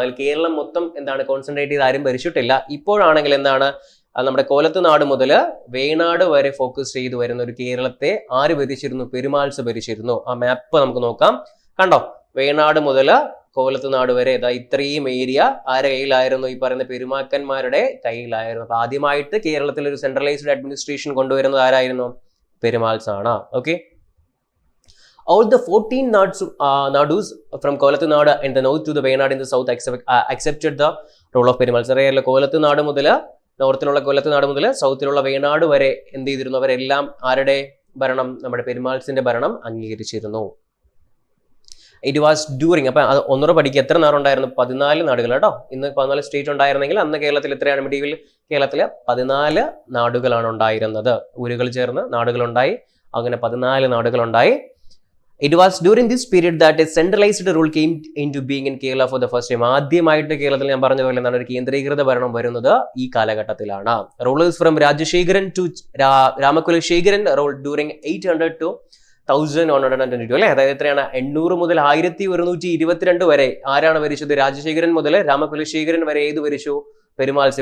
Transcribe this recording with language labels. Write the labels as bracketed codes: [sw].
[ml] അതിൽ കേരളം മൊത്തം എന്താണ് കോൺസെൻട്രേറ്റ് ചെയ്ത് ആരും ഭരിച്ചിട്ടില്ല. ഇപ്പോഴാണെങ്കിൽ എന്താണ് നമ്മുടെ കോലത്ത് നാട് മുതൽ വേണാട് വരെ ഫോക്കസ് ചെയ്ത് വരുന്ന ഒരു കേരളത്തെ ആര് ഭരിച്ചിരുന്നു? പെരുമാൾസ് ഭരിച്ചിരുന്നു. ആ മാപ്പ് നമുക്ക് നോക്കാം. കണ്ടോ? വേണാട് മുതൽ കോലത്ത് നാട് വരെ ഇത്രയും ഏരിയ ആരുടെ കയ്യിലായിരുന്നു? ഈ പറയുന്ന പെരുമാക്കന്മാരുടെ കയ്യിലായിരുന്നു. അപ്പൊ ആദ്യമായിട്ട് കേരളത്തിൽ ഒരു സെൻട്രലൈസ്ഡ് അഡ്മിനിസ്ട്രേഷൻ കൊണ്ടുവരുന്നത് ആരായിരുന്നു? പെരുമാൾസ് ആണ്. Okay. [en] All the 14 nadus from Kolattu Nadu in the north to the Wayanad in the south accepted the role of Perumals. [ml] അറിയാലോ, കോലത്ത് നാട് മുതൽ നോർത്തിലുള്ള കൊല്ലത്ത് നാട് മുതൽ സൗത്തിലുള്ള വേണാട് വരെ എന്ത് ചെയ്തിരുന്നു? അവരെല്ലാം ആരുടെ ഭരണം? നമ്മുടെ പെരുമാൾസിന്റെ ഭരണം അംഗീകരിച്ചിരുന്നു. [en] It was during. [ml] അപ്പൊ ഒന്നുകൂടെ പഠിക്കുക. എത്ര നാടുണ്ടായിരുന്നു? 14 നാടുകൾ കേട്ടോ. ഇന്ന് 14 സ്റ്റേറ്റ് ഉണ്ടായിരുന്നെങ്കിൽ അന്ന് കേരളത്തിൽ എത്രയാണ്? മിഡീവൽ കേരളത്തില് 14 നാടുകളാണ് ഉണ്ടായിരുന്നത്. ഊരുകൾ ചേർന്ന് നാടുകളുണ്ടായി. അങ്ങനെ 14 നാടുകളുണ്ടായി. [en] It was during this period that a centralized rule came into being in Kerala for the first time. [ml] ആദ്യമായിട്ട് കേരളത്തിൽ ഞാൻ പറഞ്ഞതുപോലെ എന്താണ് ഒരു കേന്ദ്രീകൃത ഭരണം വരുന്നത് ഈ കാലഘട്ടത്തിലാണ്. [en] rulers from Rajasekharan to Ramakulasekharan rule during 800 to 1122 [ml] അല്ലെ. അതായത് എത്രയാണ്? 800 മുതൽ 1122 വരെ ആരാണ് ഭരിച്ചത്? രാജശേഖരൻ മുതൽ രാമകുലശേഖരൻ വരെ ഏത് ഭരിച്ചു? പെരുമാൾസ്.